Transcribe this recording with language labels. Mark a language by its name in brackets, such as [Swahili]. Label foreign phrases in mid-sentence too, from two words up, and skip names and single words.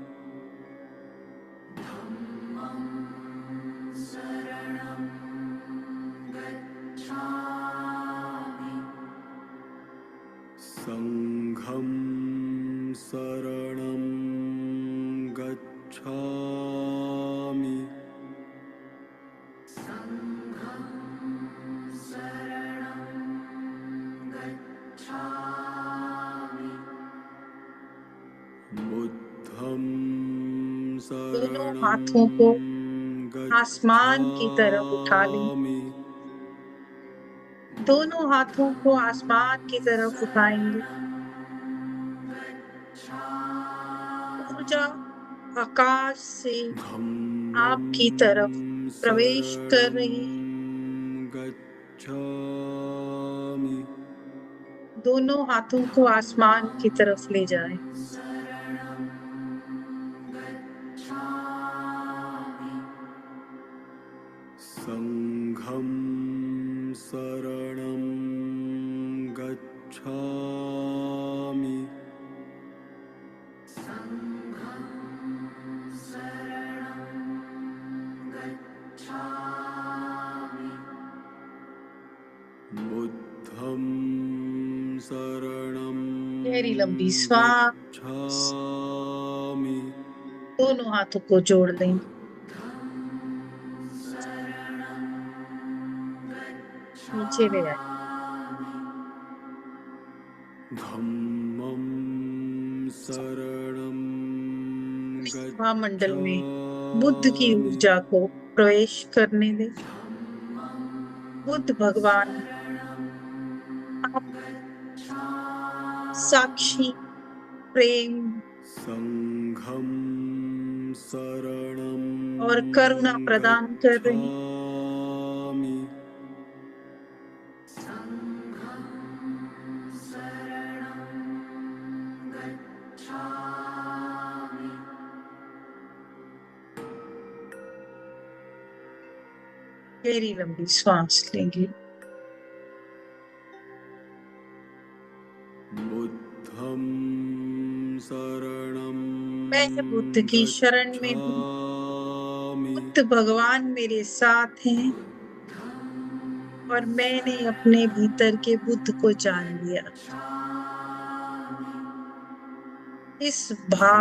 [Pali] संघं शरणं गच्छामि। बुद्धं [Hindi] दोनों [Pali] शरणं [Hindi] हाथों को आसमान की तरफ उठा लें। [Pali] गच्छामि। [Hindi] दोनों हाथों को आसमान की तरफ उठाएंगे। ऊर्जा आकाश से [Pali] धम्मं [Hindi] आपकी तरफ प्रवेश कर [Pali] शरणं [Hindi] रही है। [Pali] गच्छामि। [Hindi] दोनों हाथों को आसमान की तरफ ले जाएं। [Pali] संघं शरणं गच्छामि। बुद्धं शरणं [Hindi] गहरी लंबी श्वास। [Pali] गच्छामि। [Hindi] दोनों हाथों को जोड़ लें। नीचे ले आए। [Pali] धम्मं शरणं [Hindi] सभा मंडल में बुद्ध की [Pali] गच्छामि। [Hindi] ऊर्जा को प्रवेश करने दें। बुद्ध भगवान आप साक्षी, प्रेम [Pali] संघं शरणं [Hindi] और करुणा प्रदान कर रहे हैं। [Pali] गच्छामि। [Hindi] गहरी लंबी श्वास लेंगे। [Pali] बुद्धं शरणं [Hindi] मैं बुद्ध की शरण में हूँ। [Pali] गच्छामि। [Hindi] बुद्ध भगवान मेरे साथ हैं। और मैंने अपने भीतर के बुद्ध को जान लिया। इस भाव